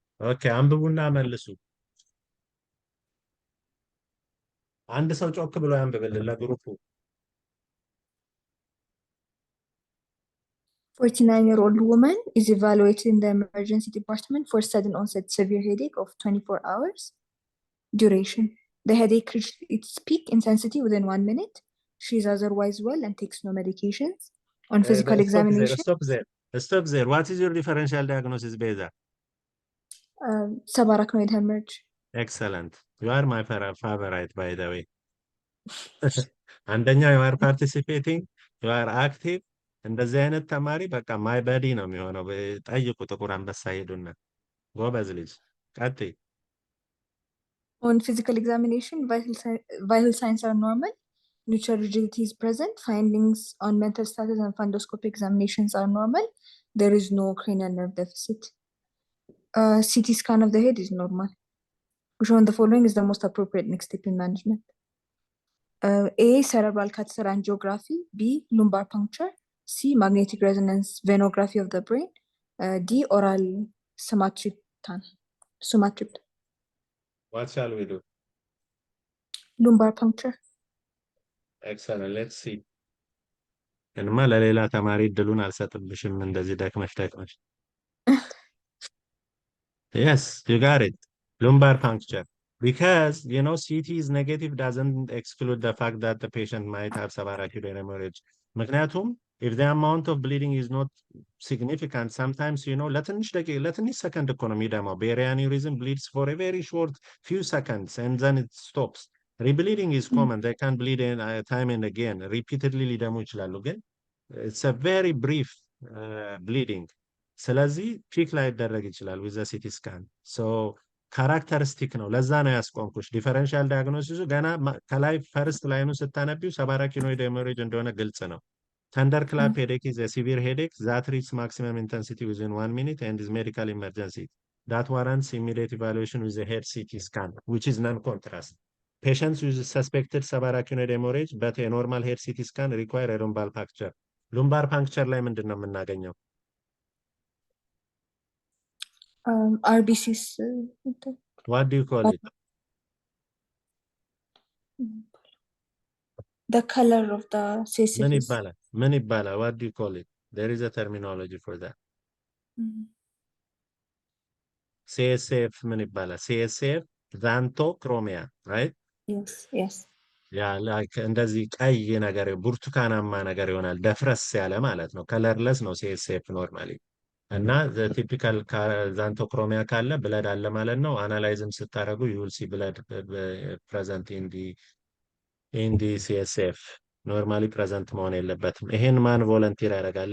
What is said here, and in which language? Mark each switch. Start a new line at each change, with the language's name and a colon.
Amharic: Okay, አንብቡና መልሱ። አንድ ሰው ጮክ ብሎ ያንብብልን ለግሩፑ።
English: 49-year-old woman is evaluated in the emergency department for sudden onset severe headache of 24 hours. Duration. The headache reached its peak intensity within 1 minute. She is otherwise well and takes no medications. On physical examination. Stop there. What is your differential diagnosis, Beza? Subarachnoid hemorrhage. Excellent. You are my favorite, by the way.
Amharic: አንደኛ
English: you are participating, you are active።
Amharic: እንደዚህ አይነት ተማሪ በቃ ማይ በዲ ነው የሚሆነው። ጠይቁ ጥቁር አንበሳ ሄዱና ጎበዝ ልጅ ቀጥይ።
English: On physical examination, vital signs are normal. Neutral rigidity is present. Findings on mental status and fundoscopic examinations are normal. There is no cranial nerve deficit. CT scan of the head is normal. Which one of the following is the most appropriate next step in management? A. Cerebral catheter angiography. B. Lumbar puncture. C. Magnetic resonance venography of the brain. D. Oral sumatriptan. What shall we do? Lumbar puncture. Excellent. Let's see.
Amharic: እንማ ለሌላ ተማሪ እድሉን አልሰጥብሽም እንደዚህ ደክመሽ።
English: Yes, you got it. Lumbar puncture. Because, CT is negative doesn't exclude the fact that the patient might have subarachnoid hemorrhage.
Amharic: ምክንያቱም
English: if the amount of bleeding is not significant, sometimes,
Amharic: ለትንሽ second እኮ ነው የሚደማው።
English: Barrier aneurysm bleeds for a very short few seconds and then it stops. Rebleeding is common. They can bleed time and again. Repeatedly
Amharic: ሊደሙ ይችላሉ ግን
English: it's a very brief bleeding.
Amharic: ስለዚህ ፒክ ላይ ይደረግ ይችላል with the CT scan. So ካራክተሪስቲክ ነው። ለዛ ነው ያስቆምኩሽ። ዲፈረንሻል ዳያግኖሲሱ ገና ከላይ ፈርስት ላይኑ ስታነቢው ሰባራኪኖይድ ሄሞሬጅ እንደሆነ ግልጽ ነው።
English: Thunderclap headache is a severe headache that reaches maximum intensity within 1 minute and is medical emergency. That warrants immediate evaluation with a head CT scan, which is non-contrast. Patients with suspected subarachnoid hemorrhage but a normal head CT scan require a lumbar puncture.
Amharic: lumbar puncture ላይ ምንድን ነው የምናገኘው?
English: RBCs. What do you call it? The color of the CSF.
Amharic: ምን ይባላል?
English: What do you call it? There is a terminology for that. CSF
Amharic: ምን ይባላል?
English: CSF xanthochromia, right? Yes.
Amharic: ያ ላይክ እንደዚህ ቀይ ነገር ብርቱካናማ ነገር ይሆናል። ደፍረስ ያለ ማለት ነው። ከለርለስ ነው ሲኤስኤፍ ኖርማሊ እና ቲፒካል ዛንቶክሮሚያ ካለ ብለድ አለ ማለት ነው። አናላይዝም ስታደርጉ
English: ዩል ሲ ብለድ ፕሬዘንት ኢንዲ ሲኤስኤፍ
Amharic: ኖርማሊ ፕሬዘንት መሆን የለበትም። ይሄን ማን ቮለንቲር ያደርጋል?